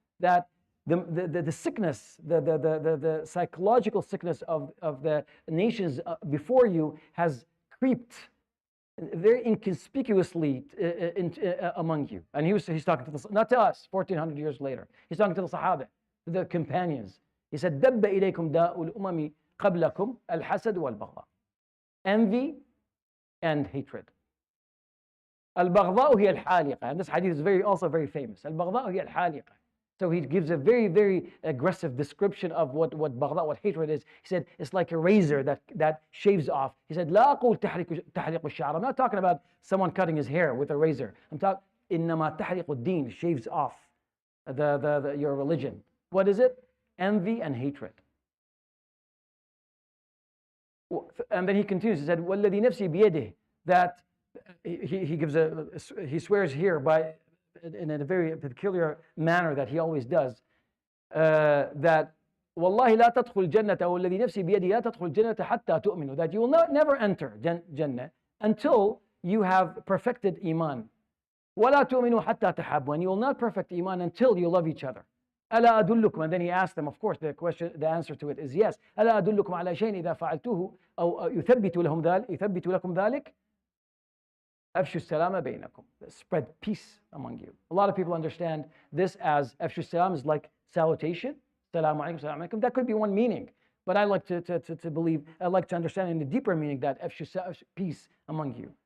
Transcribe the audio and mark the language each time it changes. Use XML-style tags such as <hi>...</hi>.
<en>That the sickness, the psychological sickness of the nations before you has creeped very inconspicuously among you. And he's talking to not to us, 1400 years later. He's talking to the Sahaba, to the companions. He said,</en> <ar>دَبَّ إِلَيْكُمْ دَاءُ الْأُمَمِ قَبْلَكُمْ الْحَسَدُ وَالْبَغْضَاءُ.</ar> <en>Envy and hatred.</en> <ar>البغضاء هي الحالقة.</ar> <en>And this hadith is also very famous.</en> <ar>البغضاء هي الحالقة.</ar> <en>So he gives a very, very aggressive description of what بغضاء, what hatred is. He said, it's like a razor that shaves off. He said,</en> <ar>لا أقول تحلق الشعر.</ar> <en>I'm not talking about someone cutting his hair with a razor. I'm talking,</en> <ar>إنما تحلق الدين,</ar> <en>shaves off your religion. What is it? Envy and hatred. And then he continues, he said,</en> <ar>وَالَّذِي نَفْسِي بِيَدِهِ,</ar> <en>that he swears here by, in a very peculiar manner that he always does, that</en> <ar>وَاللَّهِ لَا تَدْخُلْ الْجَنَّةَ وَالَّذِي نَفْسِي بِيَدِهِ لَا تَدْخُلْ الْجَنَّةَ حَتَّى تُؤْمِنُوا,</ar> <en>that you will never enter Jannah until you have perfected Iman.</en> <ar>وَلَا تُؤْمِنُوا حَتَّى تَحَابُوا,</ar> <en>and you will not perfect Iman until you love each other.</en> <ar>ألا أدلكم,</ar> <en>and then he asked them, of course the answer to it is yes.</en> <ar>ألا أدلكم على شيء إذا فعلتوه أو يثبت لكم ذلك أفشوا السلام بينكم,</ar> <en>spread peace among you. A lot of people understand this as</en> <ar>أفشوا السلام</ar> <en>is like salutation,</en> <ar>السلام عليكم, السلام عليكم.</ar> <en>That could be one meaning, but I like to believe, I like to understand in the deeper meaning that أفشوا peace among you.</en>